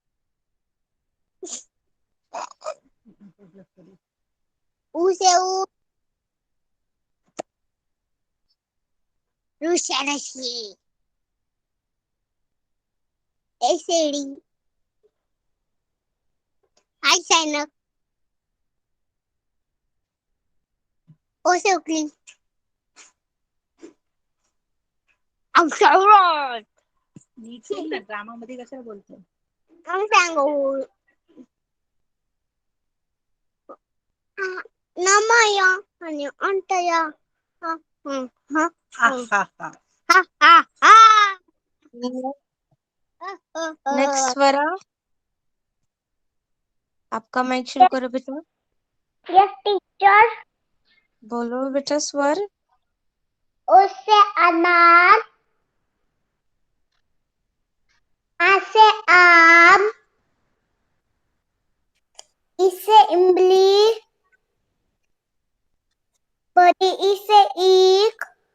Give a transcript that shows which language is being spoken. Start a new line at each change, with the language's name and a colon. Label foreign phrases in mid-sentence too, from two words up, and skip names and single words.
Hindi: ऊ से ऊ, रू से रस्सी, ए से ड़ी, आई से ऐनक, ओ से उकली, औ से औरत,
Marathi: नीचे ना ड्रामा मध्ये कशाला बोलते
Hindi: औ से अंगूर,
Marathi: नमया आणि अंतया, हा हा हा हा हा हा नेक्स्ट स्वरा,
Hindi: आपका माइक शुरू करो बेटा।
English: yes teacher.
Hindi: बोलो बेटा स्वर। ओ से अनार, आ से आम, ई से इमली, बड़ी ई से ईख,